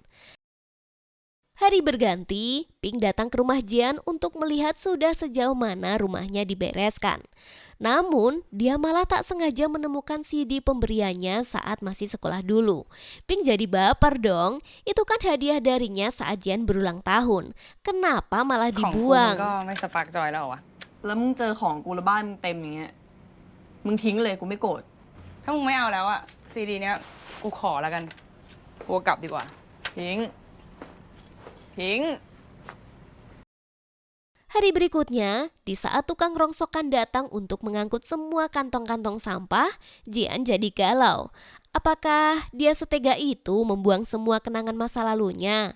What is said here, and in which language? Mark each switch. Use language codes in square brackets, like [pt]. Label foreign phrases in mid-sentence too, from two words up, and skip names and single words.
[id] Hari berganti, Pink datang ke rumah Jian untuk melihat sudah sejauh mana rumahnya dibereskan. Namun, dia malah tak sengaja menemukan CD pemberiannya saat masih sekolah dulu. Pink jadi baper dong, itu kan hadiah darinya saat Jian berulang tahun. Kenapa malah [th] ของกูมันก็ [id] dibuang? [th] ไม่ [en] spark joy [th] แล้วเหรอวะแล้วมึงเจอของกูแล้วบ้านมึงเต็มอย่างเงี้ยมึงทิ้งเลยกูไม่โกรธถ้ามึงไม่เอาแล้วอะซีดีเนี้ยกูขอแล้วกันกูเอากลับดีกว่าทิ้ง [id] Hari berikutnya, di saat tukang rongsokan datang untuk mengangkut semua kantong-kantong sampah, Jian jadi galau. Apakah dia setega itu membuang semua kenangan masa lalunya?